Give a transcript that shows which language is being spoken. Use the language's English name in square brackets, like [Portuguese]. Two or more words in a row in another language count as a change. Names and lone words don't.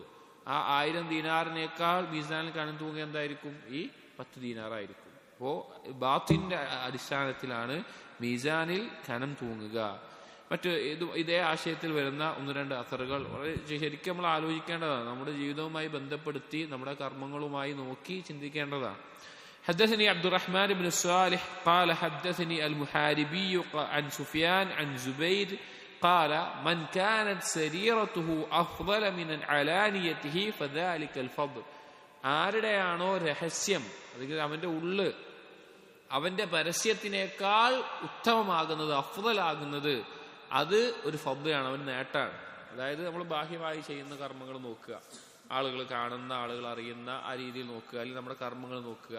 [Malayalam] ആ 1000 ദീനാറിനേക്കാൾ മീസാനിൽ കനം തൂങ്ങുക എന്തായിരിക്കും, ഈ 10 ദീനാറായിരിക്കും. അപ്പോ ബാത്തിന്റെ അടിസ്ഥാനത്തിലാണ് മീസാനിൽ കനം തൂങ്ങുക. ഇതേ ആശയത്തിൽ വരുന്ന 1-2 അസറുകൾ ശരിക്കും നമ്മൾ ആലോചിക്കേണ്ടതാണ്. നമ്മുടെ ജീവിതവുമായി ബന്ധപ്പെടുത്തി നമ്മുടെ കർമ്മങ്ങളുമായി നോക്കി ചിന്തിക്കേണ്ടതാണ്. [Arabic] حدثني عبد الرحمن بن الصالح قال حدثني المحاربي عن سفيان عن زبيد قال من كانت سريرته أفضل من علانيته فذلك الفضل. [Malayalam] ആരുടെയാണോ രഹസ്യം, അല്ലെങ്കിൽ അവന്റെ ഉള്ള് അവന്റെ പരസ്യത്തിനേക്കാൾ ഉത്തമമാകുന്നത്, അഫ്ദലാകുന്നത്, അത് ഒരു ഫദ്ലാണ്, അവൻ നേട്ടാണ്. അതായത് നമ്മൾ ബാഹ്യമായി ചെയ്യുന്ന കർമ്മങ്ങൾ നോക്കുക, ആളുകൾ കാണുന്ന, ആളുകൾ അറിയുന്ന ആ രീതിയിൽ നോക്കുക, അല്ലെങ്കിൽ നമ്മുടെ കർമ്മങ്ങൾ നോക്കുക.